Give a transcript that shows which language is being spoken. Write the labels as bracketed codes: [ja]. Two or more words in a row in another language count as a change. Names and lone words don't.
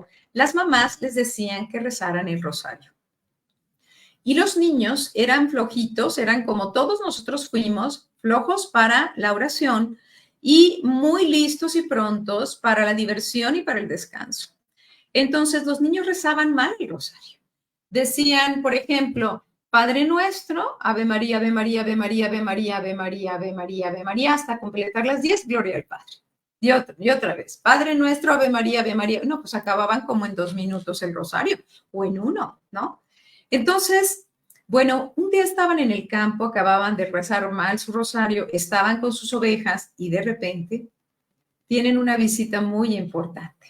[es] Las mamás les decían que rezaran el rosario. Y los niños eran flojitos, eran como todos nosotros fuimos, flojos para la oración y muy listos y prontos para la diversión y para el descanso. Entonces los niños rezaban mal el rosario. Decían, por ejemplo, Padre Nuestro, Ave María, Ave María, Ave María, Ave María, Ave María, Ave María, Ave María, hasta completar las 10, Gloria al Padre. Y otra vez, Padre Nuestro, Ave María, Ave María. No, pues acababan como en 2 minutos el rosario, o en 1, ¿no? Entonces, bueno, un día estaban en el campo, acababan de rezar mal su rosario, estaban con sus ovejas y de repente tienen una visita muy importante.